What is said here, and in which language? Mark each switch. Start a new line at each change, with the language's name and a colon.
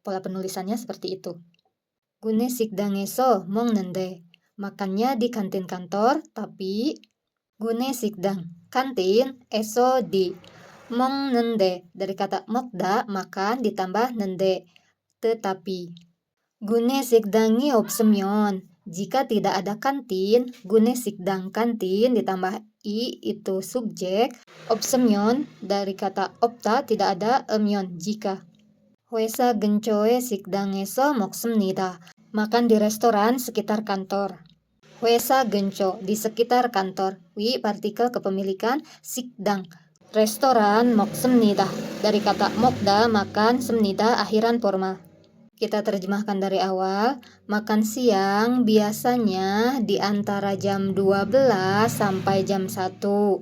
Indonesian: Pola penulisannya seperti itu.
Korean: 구내식당에서 먹는데,
Indonesian: makannya di kantin kantor, tapi
Korean: 구내식당,
Indonesian: kantin, eso di,
Korean: 먹는데,
Indonesian: dari kata
Korean: 먹다,
Indonesian: makan, ditambah
Korean: 는데,
Indonesian: tetapi.
Korean: 구내식당이 없으면,
Indonesian: Jika tidak ada kantin, gune sikdang kantin ditambah i itu subjek. Opsemyon dari kata opta tidak ada emyon jika.
Korean: 회사 근처에 식당에서 먹습니다.
Indonesian: Makan di restoran sekitar kantor.
Korean: 회사 근처
Indonesian: di sekitar kantor. 위 partikel kepemilikan sikdang. Restoran
Korean: 먹습니다.
Indonesian: Dari kata
Korean: 먹다
Indonesian: makan,
Korean: 습니다
Indonesian: akhiran formal. Kita terjemahkan dari awal. Makan siang biasanya di antara jam 12 sampai jam 1.